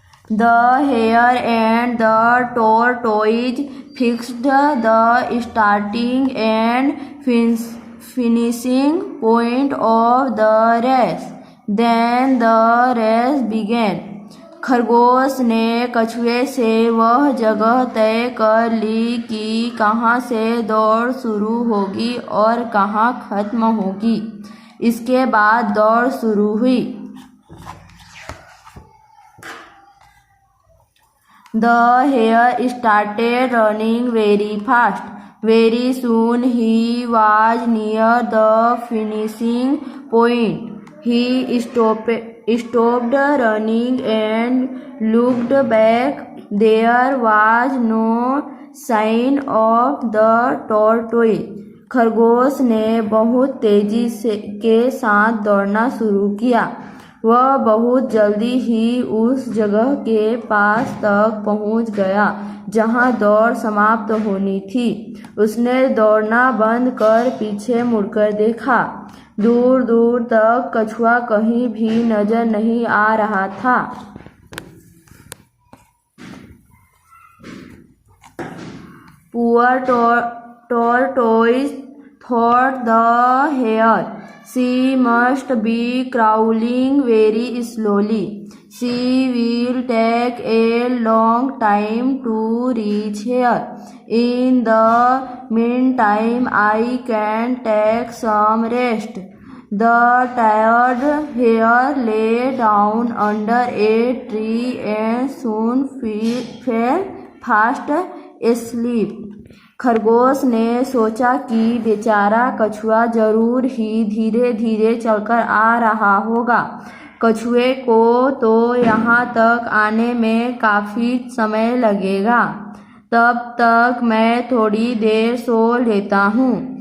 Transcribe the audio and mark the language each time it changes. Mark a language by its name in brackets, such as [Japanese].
[English] The hare and the tortoise fixed the starting and finishing point of the race. Then the race began. [Hindi] खरगोश ने कछुए से वह जगह तय कर ली कि कहाँ से दौड़ शुरू होगी और कहाँ खत्म होगी। इसके बाद दौड़ शुरू हुई। [English] The hare started running very fast. Very soon he was near the finishing point. He stopped running and looked back. There was no sign of the tortoise. [Hindi] खरगोश ने बहुत तेजी के साथ दौड़ना शुरू किया। वह बहुत जल्दी ही उस जगह के पास तक पहुंच गया जहां दौड़ समाप्त होनी थी। उसने दौड़ना बंद कर पीछे मुड़कर देखा। दूर दूर तक कछुआ कहीं भी नजर नहीं आ रहा था। [English] Poor tortoise, thought the hare. She must be crawling very slowly. She will take a long time to reach here. In the meantime, I can take some rest. The tired hare lay down under a tree and soon fell fast asleep. [Hindi] खरगोश ने सोचा कि बेचारा कछुआ जरूर ही धीरे धीरे चलकर आ रहा होगा। कछुए को तो यहाँ तक आने में काफी समय लगेगा। तब तक मैं थोड़ी देर सो लेता हूँ।